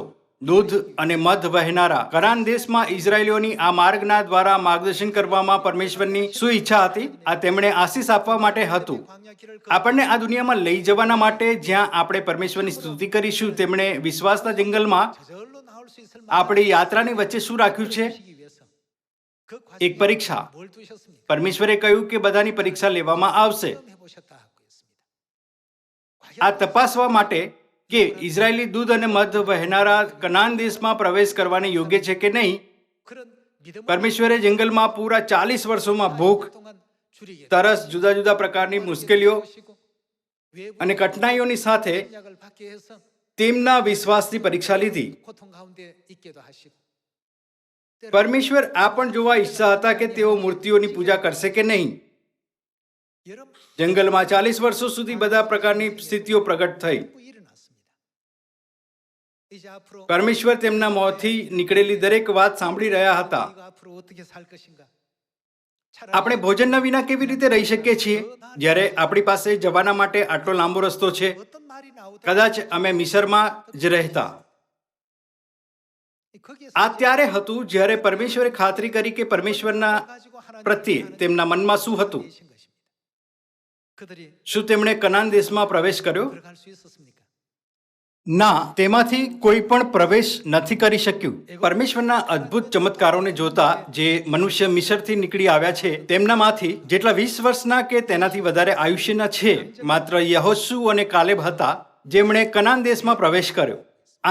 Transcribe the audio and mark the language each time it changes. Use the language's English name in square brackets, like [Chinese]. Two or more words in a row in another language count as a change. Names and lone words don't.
[Gujarati] દૂધ અને મધ વહેનારા કનાન દેશમાં ઇઝરાયેલીઓની આ માર્ગના દ્વારા માર્ગદર્શન કરવામાં પરમેશ્વરની શું ઈચ્છા હતી? આ તેમણે આશીષ આપવા માટે હતું. આપણને આ દુનિયામાં લઈ જવાના માટે જ્યાં આપણે પરમેશ્વરની સ્તુતિ કરીશું. તેમણે વિશ્વાસના જંગલમાં [Korean] 저절로 나올 수 있을 [Gujarati] આપણી યાત્રાની વચ્ચે શું રાખ્યું છે? [Korean] 만하기 위해서 그 [Gujarati] એક પરીક્ષા. [Korean] 뭘 두셨습니까? [Gujarati] પરમેશ્વરે કહ્યું કે બધાની પરીક્ષા લેવામાં આવશે. [Korean] 해보셨다 하고 있습니다. [Gujarati] આ તપાસવા માટે કે ઇઝરાયેલી દૂધ અને મધ વહેનારા કનાન દેશમાં પ્રવેશ કરવાને યોગ્ય છે કે નહીં. [Korean] 그런 믿음을 [Gujarati] પરમેશ્વરે જંગલમાં પૂરા 40 વર્ષોમાં ભૂખ, [Korean] 동안 줄이게 [Gujarati] તરસ, જુદા જુદા પ્રકારની મુશ્કેલીઓ [Korean] 하시고 외부 [Gujarati] અને કઠિનાઈઓની સાથે [Korean] 약을 받게 해서 [Gujarati] તેમના વિશ્વાસની પરીક્ષા લીધી. [Korean] 고통 가운데 있게도 하시고 [Gujarati] પરમેશ્વર આ પણ જોવા ઈચ્છતા હતા કે તેઓ મૂર્તિઓની પૂજા કરશે કે નહીં. 여러 જંગલમાં 40 વર્ષો સુધી બધા પ્રકારની સ્થિતિઓ પ્રગટ થઈ. [Korean] 많은 일어났습니다. 이제 앞으로 [Gujarati] પરમેશ્વર તેમના મોંથી નીકળેલી દરેક વાત સાંભળી રહ્યા હતા. [Korean] 우리가 앞으로 어떻게 살 것인가? [Gujarati] આપણે ભોજનના વિના કેવી રીતે રહી શકીએ છીએ જ્યારે આપણી પાસે જવાના માટે આટલો લાંબો રસ્તો છે? [Korean] 어떤 말이 나오든 [Gujarati] કદાચ અમે મિસરમાં જ રહેતા. 거기에서 આ ત્યારે હતું જ્યારે પરમેશ્વરે ખાતરી કરી કે પરમેશ્વરના [Korean] 가지고 하나님 [Gujarati] પ્રત્યે તેમના મનમાં શું હતું. [Korean] 계신 것입니다. 그들이 [Gujarati] શું તેમણે કનાન દેશમાં પ્રવેશ કર્યો? [Korean] 들어갈 수 있었습니까? [Gujarati] ના, તેમાંથી કોઈ પણ પ્રવેશ નથી કરી શક્યું. પરમેશ્વરના અદ્ભુત ચમત્કારોને જોતા જે મનુષ્ય મિસરથી નીકળી આવ્યા છે તેમનામાંથી જેટલા 20 વર્ષના કે તેનાથી વધારે આયુષ્યના છે, માત્ર યહોશુ અને કાલેબ હતા જેમણે કનાન દેશમાં પ્રવેશ કર્યો.